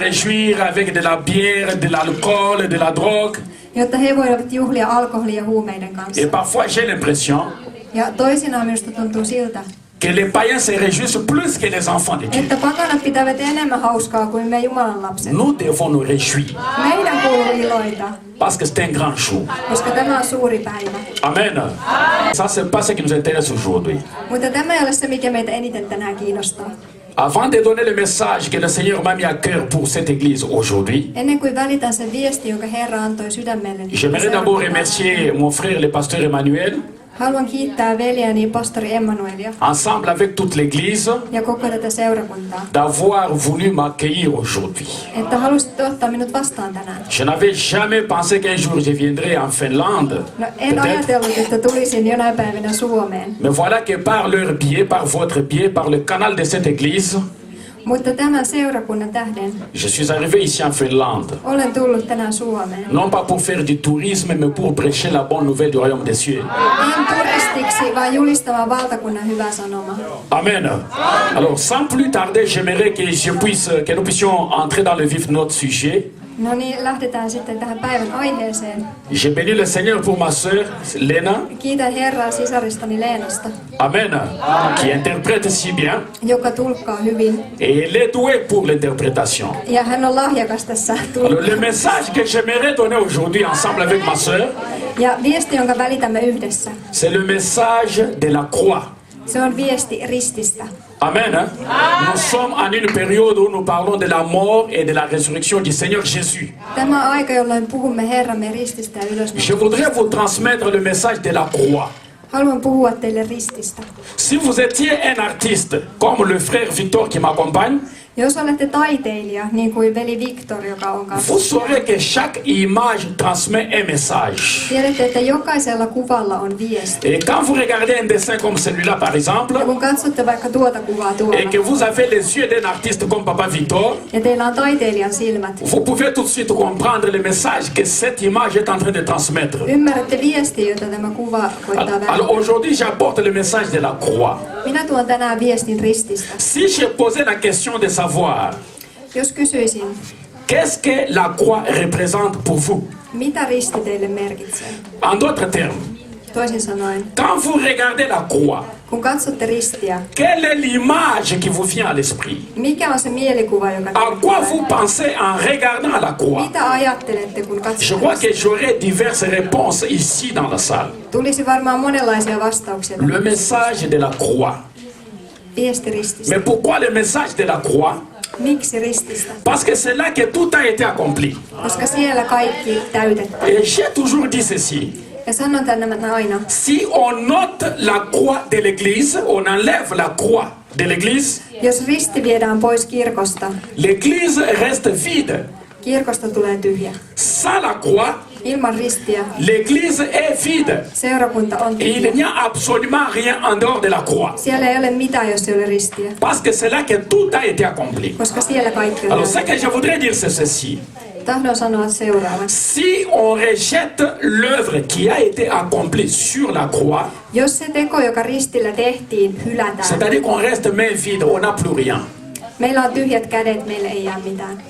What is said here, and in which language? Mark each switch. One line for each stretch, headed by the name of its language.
French: réjouir avec de la bière, de l'alcool, de la drogue.
Finnish: jotta he voivat juhlia alkoholin ja huumeiden kanssa.
French: Et parfois, j'ai l'impression
Finnish: Ja toisinaan minusta tuntuu siltä,
French: que les païens se réjouissent plus que les enfants de Dieu.
Finnish: että pakanat pitävät enemmän hauskaa kuin me Jumalan lapset.
French: Nous devons nous réjouir
Finnish: Meidän kuuluu iloita,
French: parce que c'est un grand jour.
Finnish: koska tämä on suuri päivä.
French: Amen. Ça, c'est pas ce qui nous intéresse aujourd'hui.
Finnish: Mutta tämä ei ole se, mikä meitä eniten tänään kiinnostaa.
French: Avant de donner le message que le Seigneur m'a mis à cœur pour cette église aujourd'hui,
Finnish: Ennen kuin välitän sen viesti, jonka Herra antoi sydämelle,
French: j'aimerais d'abord remercier mon frère, le pasteur Emmanuel,
Finnish: haluan kiittää veljääni pastori Emmanuelia
French: ensemble avec toute l'église,
Finnish: ja koko tätä seurakuntaa,
French: d'avoir voulu m'accueillir aujourd'hui.
Finnish: että halusitte ottaa minut vastaan tänään.
French: Je n'avais jamais pensé qu'un jour je viendrais en Finlande,
Finnish: No, en
French: peut-être.
Finnish: ajatellut, että tulisin jonain päivänä Suomeen,
French: Mais voilà que par leur biais, par votre biais, par le canal de cette église,
Finnish: mutta tämän seurakunnan tähden
French: je suis arrivé ici en Finlande.
Finnish: olen tullut tänään Suomeen.
French: Non pas pour faire du tourisme, mais pour prêcher la bonne nouvelle du royaume des cieux.
Finnish: En turistiksi, vaan julistamaan valtakunnan hyvää sanomaa.
French: Amen. Alors, sans plus tarder, j'aimerais que nous puissions entrer dans le vif de notre sujet.
Finnish: No niin, lähdetään sitten tähän päivän aiheeseen.
French: Je bénis le Seigneur pour ma sœur, Lena.
Finnish: Kiitän Herraa sisaristani Leenasta,
French: Amen. Qui interprète si bien.
Finnish: joka tulkkaa hyvin.
French: Et elle est douée pour l'interprétation.
Finnish: Ja hän on lahjakas tässä
French: Alors,
Finnish: tulkkauksessa.
French: le message que j'aimerais donner aujourd'hui ensemble avec ma sœur,
Finnish: Ja viesti, jonka välitämme yhdessä,
French: c'est le message de la croix.
Finnish: se on viesti rististä.
French: Amen. Nous sommes en une période où nous parlons de la mort et de la résurrection du Seigneur Jésus.
Finnish: Tämä on aika, jolloin puhumme Herramme rististä ja
French: Je
Finnish: ylösnousemuksesta.
French: voudrais vous transmettre le message de la croix.
Finnish: Haluan puhua teille rististä.
French: Si vous étiez un artiste, comme le frère Victor qui m'accompagne,
Finnish: Jos olette taiteilija, niin kuin veli Viktor, joka on kanssa,
French: vous saurez que chaque image transmet un message.
Finnish: tiedätte, että jokaisella kuvalla on viesti.
French: Et quand vous regardez un dessin comme celui-là, par exemple,
Finnish: Ja kun katsotte vaikka tuota kuvaa
French: et
Finnish: tuolla,
French: que vous avez les yeux d'un artiste comme Papa Victor,
Finnish: ja teillä on taiteilijan silmät,
French: vous pouvez tout de suite comprendre le message que cette image est en train de transmettre.
Finnish: ymmärrätte viestiä, jota tämä kuva koittaa
French: Alors
Finnish: välittää.
French: aujourd'hui, j'apporte le message de la croix.
Finnish: Minä tuon tänään viestin rististä.
French: Si je posais la question de savoir,
Finnish: Jos kysyisin,
French: qu'est-ce que la croix représente pour vous?
Finnish: mitä risti teille merkitsee?
French: En d'autres termes,
Finnish: Toisin sanoen,
French: quand vous regardez la croix,
Finnish: kun katsotte ristiä,
French: quelle est l'image qui vous vient à l'esprit?
Finnish: mikä on se mielikuva, joka
French: À quoi
Finnish: teille
French: vous
Finnish: tulee?
French: pensez en regardant la croix?
Finnish: Mitä ajattelette, kun
French: Je
Finnish: katsotte
French: crois que
Finnish: ristiä?
French: j'aurai diverses réponses ici dans la salle.
Finnish: Tulisi varmaan monenlaisia vastauksia.
French: Le message de la croix.
Finnish: Viesti rististä.
French: Mais pourquoi le message de la croix?
Finnish: Miksi rististä?
French: Parce que c'est là que tout a été accompli.
Finnish: Koska siellä kaikki täytetään.
French: Et j'ai toujours dit ceci.
Finnish: Ja sanon tänne aina,
French: Si on note la croix de l'église, on enlève la croix de l'église,
Finnish: jos risti viedään pois kirkosta,
French: l'église reste vide.
Finnish: kirkosta tulee tyhjä.
French: Sans la croix,
Finnish: Ilman ristiä
French: l'église est vide.
Finnish: seurakunta on
French: Et il
Finnish: tyhjä.
French: n'y a absolument rien en dehors de la croix.
Finnish: Siellä ei ole mitään, jos ei ole ristiä.
French: Parce que c'est là que tout a été accompli.
Finnish: Koska siellä kaikki on
French: Alors ce
Finnish: täytetty.
French: que je voudrais dire c'est ceci.
Finnish: Tahdon sanoa seuraavan.
French: Si on rejette l'œuvre qui a été accomplie sur la croix,
Finnish: Jos se teko, joka ristillä tehtiin, hylätään,
French: c'est-à-dire qu'on reste main vide, on n'a plus rien.
Finnish: meillä on tyhjät kädet, meille ei jää mitään.